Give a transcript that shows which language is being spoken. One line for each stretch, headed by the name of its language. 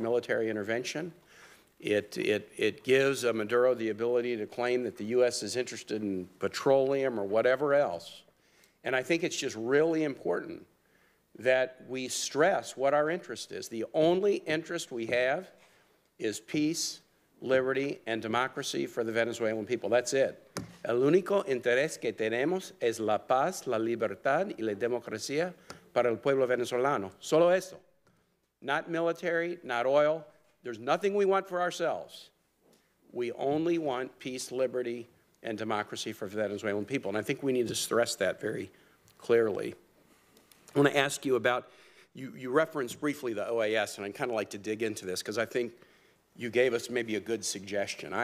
English: military intervention. It gives Maduro the ability to claim that the U.S. is interested in petroleum or whatever else. And I think it's just really important that we stress what our interest is. The only interest we have is peace, liberty, and democracy for the Venezuelan people. That's it.
Spanish: El único interés que tenemos es la paz, la libertad y la democracia para el pueblo venezolano. Solo eso.
English: Not military, not oil. There's nothing we want for ourselves. We only want peace, liberty, and democracy for Venezuelan people. And I think we need to stress that very clearly. I want to ask you about, you referenced briefly the OAS, and I'd kind of like to dig into this because I think you gave us maybe a good suggestion.